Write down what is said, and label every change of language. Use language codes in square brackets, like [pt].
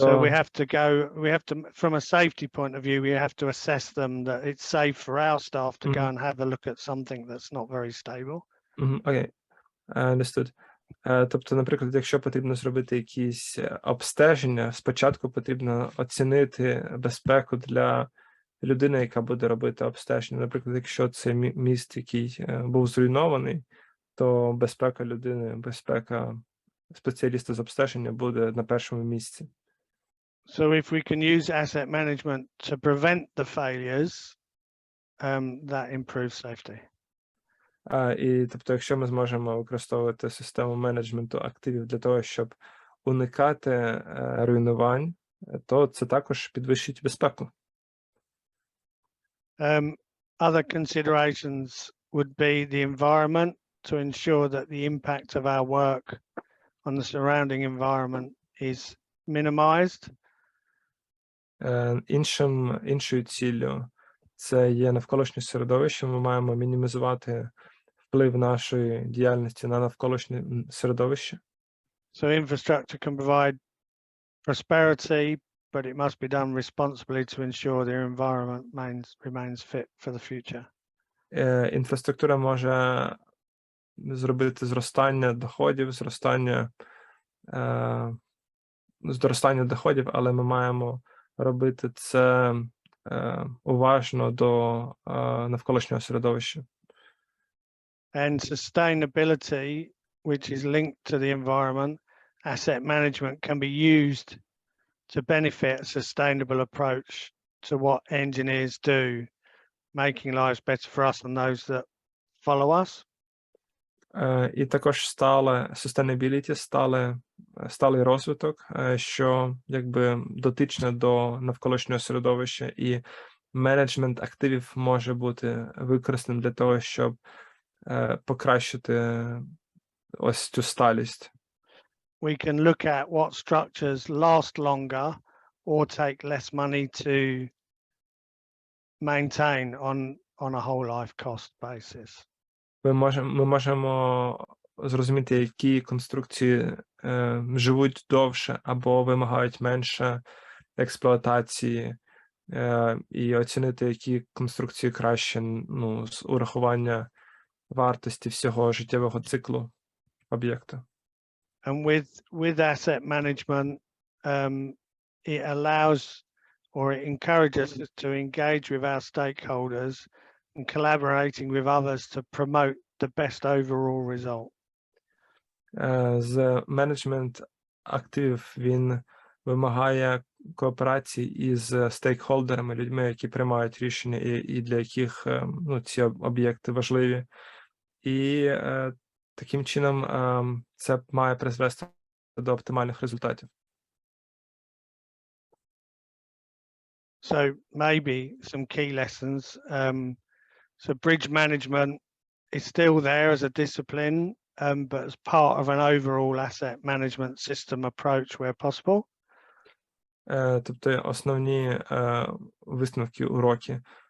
[en] So we have to, from a safety point of view, we have to assess them that it's safe for our staff to go and have a look at something that's not very stable. [uk] Окей, [en] understood. [uk] Тобто, наприклад, якщо потрібно зробити якісь обстеження, спочатку потрібно оцінити безпеку для людини, яка буде робити обстеження. Наприклад, якщо це міст, який був зруйнований, то безпека людини, безпека спеціаліста з обстеження буде на першому місці. [en] So if we can use asset management to prevent the failures, that improves safety. [uk] І тобто, якщо ми зможемо використовувати систему менеджменту активів для того, щоб уникати руйнувань, то це також підвищить безпеку. [en] Other considerations would be the environment, to ensure that the impact of our work on the surrounding environment is minimized. [uk] Іншою ціллю це є навколишнє середовище. Ми маємо мінімізувати вплив нашої діяльності на навколишнє середовище. [en] So infrastructure can provide prosperity, but it must be done responsibly to ensure their environment remains fit for the future. [uk] Інфраструктура може зробити зростання доходів, зростання доходів, але ми маємо робити це уважно до навколишнього середовища. [en] And sustainability, which is linked to the environment, asset management can be used to benefit a sustainable approach to what engineers do, making lives better for us and those that follow us. [uk] І також sustainability, сталий розвиток, що якби дотичне до навколишнього середовища, і менеджмент активів може бути використаним для того, щоб покращити ось цю сталість. [en] We can look at what structures last longer or take less money to maintain on a whole life cost basis. [uk] Ми можемо зрозуміти, які конструкції живуть довше або вимагають менше експлуатації, і оцінити, які конструкції краще, з урахування вартості всього життєвого циклу об'єкта. [en] And with asset management, it allows or it encourages us to engage with our stakeholders, and collaborating with others to promote the best overall result. [uk] З менеджмент активів він вимагає кооперації із стейкхолдерами, людьми, які приймають рішення і для яких ці об'єкти важливі. І таким чином це має призвести до оптимальних результатів. [en] So maybe some key lessons. So bridge management is still there as a discipline, but as part of an overall asset management system approach where possible. [uk] Тобто основні висновки, уроки.